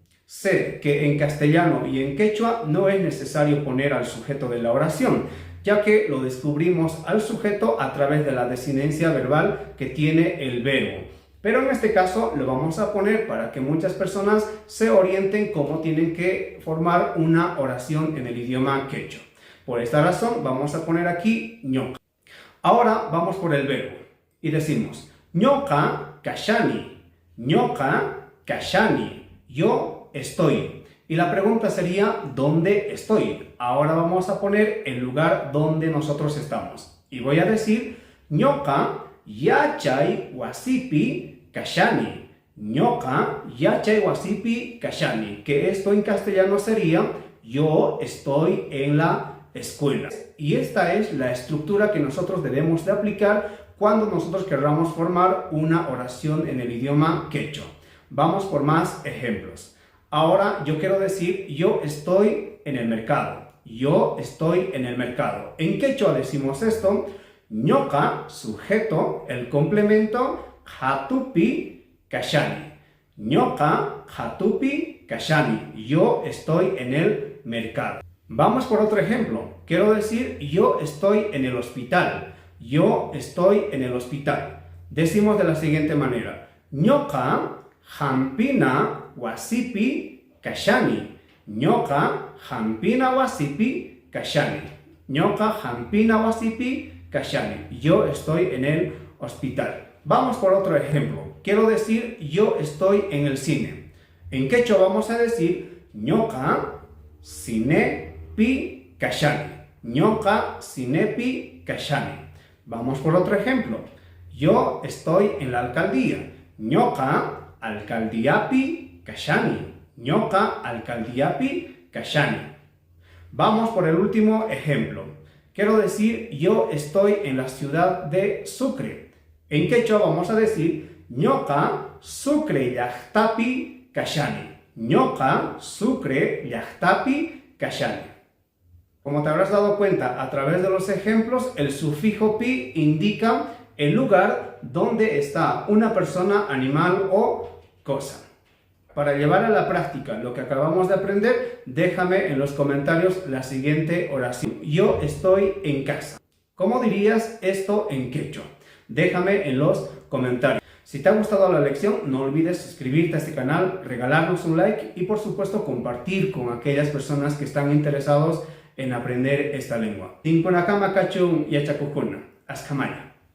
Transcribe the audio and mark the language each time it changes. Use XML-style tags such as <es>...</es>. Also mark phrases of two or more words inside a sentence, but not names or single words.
<es>Sé que en castellano y en quechua no es necesario poner al sujeto de la oración, ya que lo descubrimos al sujeto a través de la desinencia verbal que tiene el verbo. Pero en este caso lo vamos a poner para que muchas personas se orienten cómo tienen que formar una oración en el idioma quechua. Por esta razón vamos a poner aquí ñoqa. Ahora vamos por el verbo y decimos</es> <qu>ñoqa kashani. Ñoqa kashani.</qu> <es>Yo estoy. Y la pregunta sería ¿dónde estoy? Ahora vamos a poner el lugar donde nosotros estamos. Y voy a decir</es> <qu>ñoqa yachay wasipi kashani. Ñoqa yachay wasipi kashani.</qu> <es>Que esto en castellano sería yo estoy en la escuela. Y esta es la estructura que nosotros debemos de aplicar cuando nosotros querramos formar una oración en el idioma quechua. Vamos por más ejemplos. Ahora yo quiero decir yo estoy en el mercado. Yo estoy en el mercado. En quechua decimos esto. Ñoqa, sujeto, el complemento,</es> <qu>jatupi kashani. Ñoqa jatupi kashani.</qu> <es>Yo estoy en el mercado. Vamos por otro ejemplo. Quiero decir yo estoy en el hospital. Yo estoy en el hospital. Decimos de la siguiente manera.</es> <qu>Ñoqa hampina wasipi kashani. Ñoqa hampina wasipi kashani. Ñoqa hampina wasipi kashani.</qu> <es>Yo estoy en el hospital. Vamos por otro ejemplo. Quiero decir yo estoy en el cine. En quechua vamos a decir</es> <qu>ñoqa cinepi kashani. Ñoqa cinepi kashani.</qu> <es>Vamos por otro ejemplo. Yo estoy en la alcaldía.</es> <qu>Ñoqa alcaldiapi kashani. Ñoqa alcaldiapi kashani.</qu> <es>Vamos por el último ejemplo. Quiero decir yo estoy en la ciudad de Sucre. En quechua vamos a decir</es> <qu>ñoqa Sucre llaqtapi kashani. Ñoqa Sucre llaqtapi kashani.</qu> <es>Como te habrás dado cuenta a través de los ejemplos, el sufijo pi indica el lugar donde está una persona, animal o cosa. Para llevar a la práctica lo que acabamos de aprender, déjame en los comentarios la siguiente oración. Yo estoy en casa. ¿Cómo dirías esto en quechua? Déjame en los comentarios. Si te ha gustado la lección, no olvides suscribirte a este canal, regalarnos un like y por supuesto compartir con aquellas personas que están interesados en aprender esta lengua.</es> <qu>Tinkunakama kachun yachakukuna. Askamaya.</qu>